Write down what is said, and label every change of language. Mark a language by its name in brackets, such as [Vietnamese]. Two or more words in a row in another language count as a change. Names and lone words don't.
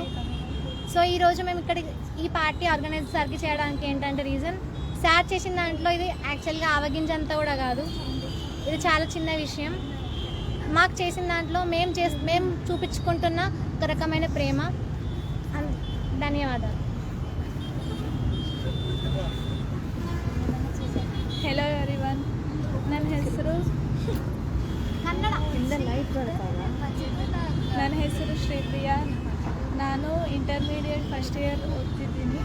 [Telugu] సో ఈరోజు మేము ఇక్కడ ఈ [English] party organize [Telugu] సరికి చేయడానికి ఏంటంటే రీజన్, సార్ చేసిన దాంట్లో ఇది యాక్చువల్గా ఆవగింజంతా కూడా కాదు, ఇది చాలా చిన్న విషయం. మాకు చేసిన దాంట్లో మేము చూపించుకుంటున్న ఒక రకమైన ప్రేమ. ధన్యవాదాలు. [English] hello everyone, [Kannada] ನನ್ನ ಹೆಸರು ಶ್ರೀಪ್ರಿಯಾ. ನಾನು [English] intermediate first year [Kannada] ಓದ್ತಿದ್ದೀನಿ.